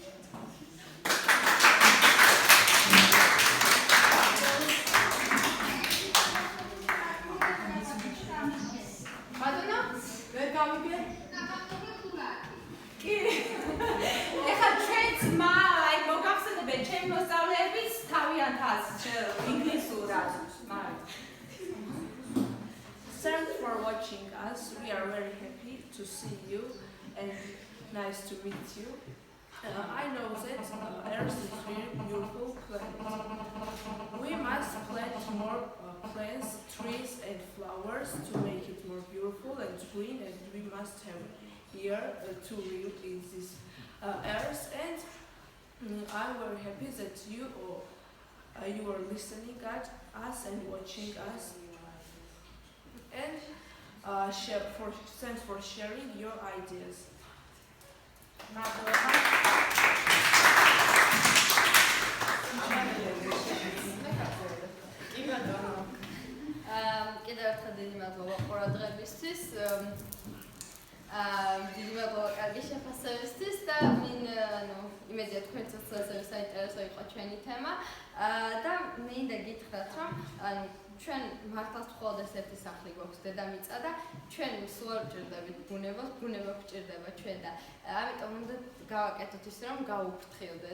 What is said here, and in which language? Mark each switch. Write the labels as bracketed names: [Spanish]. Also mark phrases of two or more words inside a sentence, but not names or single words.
[Georgian] Madonna, ვერ გავიგე? კი. ეხლა ჩვენც აი მოგახსენებენ ჩემი მოსწავლეების თავიანთაც ინგლისურად. [English] Thanks for watching us. We are very happy to see you and nice to meet you. I know that Earth is a very beautiful planet. We must plant more plants, trees and flowers to make it more beautiful and green, and we must have here to live in this Earth. And I'm very happy that you are listening at us and watching us. And thanks for sharing your ideas. [Georgian] კიდევ ერთხელ დიდი მადლობა ყურადღებისთვის. დიდი მადლობა კარგი შეფასებისთვის და იმედია თქვენთაც ასევე საინტერესო იყო ჩვენი თემა და მინდა გითხრათ, რომ ჩვენ მართლაც მხოლოდ ერთი სახლი გვაქვს დედამიწა და ჩვენ სულ არ ვჭირდებით ბუნებას, ბუნება გვჭირდება ჩვენ და ამიტომ უნდა გავაკეთოთ ისე, რომ გავუფრთხილდეთ.